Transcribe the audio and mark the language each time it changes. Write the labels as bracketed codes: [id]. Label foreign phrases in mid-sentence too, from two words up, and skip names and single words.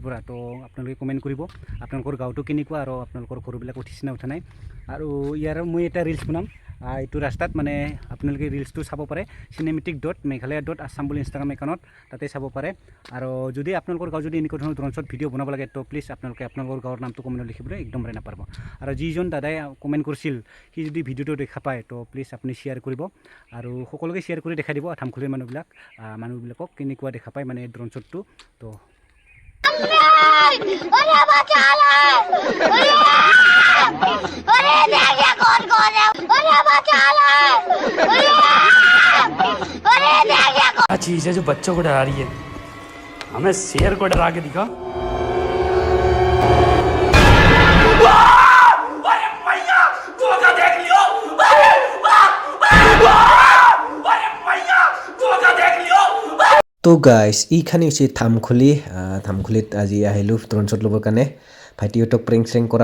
[as] পৰা তো আপোনালোকে কমেণ্ট কৰিব আপোনালোকৰ গাঁৱটো কেনেকুৱা আৰু আপোনালোকৰ ঘৰবিলাক উঠিছে নে উঠা নাই আৰু ইয়াৰ মই এটা ৰিলছ বনাম এইটো ৰাস্তাত মানে আপোনালোকে ৰিলছটো চাব পাৰে cinematic.meghalaya.assam বুলি ইনষ্টাগ্ৰাম একাউণ্টত তাতে চাব পাৰে আৰু যদি আপোনালোকৰ গাঁও যদি এনেকুৱা ধৰণৰ [en] drone shot video' [as] বনাব লাগে তো প্লিজ আপোনালোকে আপোনালোকৰ গাঁৱৰ নামটো কমেণ্টত লিখিবলৈ একদম নাপাহৰিব আৰু যিজন দাদাই কমেণ্ট কৰিছিল সি যদি ভিডিঅ'টো দেখা পায় তো প্লিজ আপুনি শ্বেয়াৰ কৰিব আৰু সকলোকে শ্বেয়াৰ কৰি দেখাই দিব ধামখুলিৰ মানুহবিলাকক কেনেকুৱা দেখা পায় মানে ড্ৰোন শ্বটটো তো [hi] चीज है जो बच्चों को डरा रही है हमें शेर को डरा के दिखा [as] তো গাইজ এইখানে হৈছে ধামখুলিত আজি আহিলোঁ [en] drone shot [as] ল'বৰ কাৰণে ভাইটিহঁতক প্ৰেংক চেংক কৰা